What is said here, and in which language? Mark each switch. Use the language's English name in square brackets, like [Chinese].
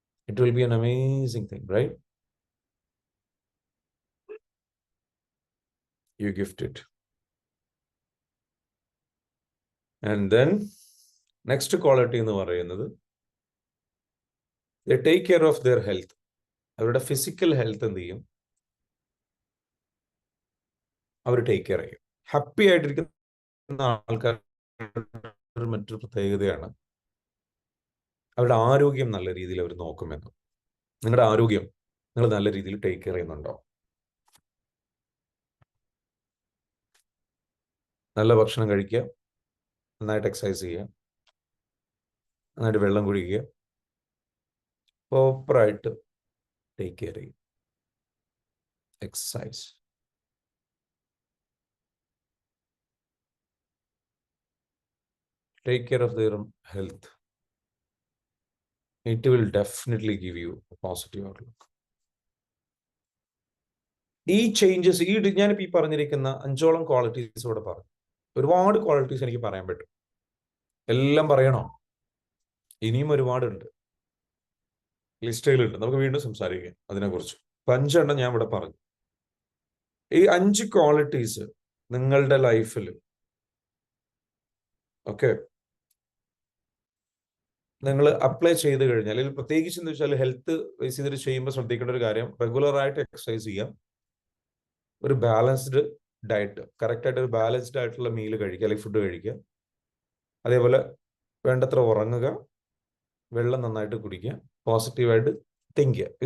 [English] It will be an amazing thing, right? You gift it. And then next quality [Malayalam] എന്ന് പറയുന്നത്, [English] they take care of their health. [Malayalam] അവരുടെ physical health എന്ത് ചെയ്യും, അവർ take care ചെയ്യും. Happy ആയിട്ടിരിക്കുന്ന ആൾക്കാർ മറ്റൊരു പ്രത്യേകതയാണ് അവരുടെ ആരോഗ്യം നല്ല രീതിയിൽ അവർ നോക്കുമെന്ന്. നിങ്ങളുടെ ആരോഗ്യം നിങ്ങൾ നല്ല രീതിയിൽ ടേക്ക് കെയർ ചെയ്യുന്നുണ്ടോ? നല്ല ഭക്ഷണം കഴിക്കുക, നന്നായിട്ട് എക്സസൈസ് ചെയ്യുക, നന്നായിട്ട് വെള്ളം കുടിക്കുക, പ്രോപ്പറായിട്ട് ടേക്ക് കെയർ ചെയ്യും, exercise. [English] Take care of their health. It will definitely give you a positive outlook. [Malayalam] ഈ ചേഞ്ചസ്, ഞാനിപ്പോൾ ഈ പറഞ്ഞിരിക്കുന്ന 5ഓളം ക്വാളിറ്റീസ് ഇവിടെ പറഞ്ഞു. ഒരുപാട് ക്വാളിറ്റീസ് എനിക്ക് പറയാൻ പറ്റും, എല്ലാം പറയണോ? ഇനിയും ഒരുപാടുണ്ട്, ലിസ്റ്റുകളുണ്ട്, നമുക്ക് വീണ്ടും സംസാരിക്കാം അതിനെക്കുറിച്ച്. 5 എണ്ണം ഞാൻ ഇവിടെ പറഞ്ഞു. ഈ 5 ക്വാളിറ്റീസ് നിങ്ങളുടെ ലൈഫിൽ, ഓക്കെ, നിങ്ങൾ അപ്ലൈ ചെയ്ത് കഴിഞ്ഞാൽ, അല്ലെങ്കിൽ പ്രത്യേകിച്ച് എന്ന് വെച്ചാൽ ഹെൽത്ത് ബേസ് ചെയ്തിട്ട് ചെയ്യുമ്പോൾ ശ്രദ്ധിക്കേണ്ട ഒരു കാര്യം, റെഗുലറായിട്ട് എക്സസൈസ് ചെയ്യാം, ഒരു ബാലൻസ്ഡ് ഡയറ്റ്, കറക്റ്റായിട്ട് ഒരു ബാലൻസ്ഡ് ആയിട്ടുള്ള മീൽ കഴിക്കുക, അല്ലെങ്കിൽ ഫുഡ് കഴിക്കുക, അതേപോലെ വേണ്ടത്ര ഉറങ്ങുക, വെള്ളം നന്നായിട്ട് കുടിക്കുക, പോസിറ്റീവായിട്ട് തിങ്ക് ചെയ്യുക.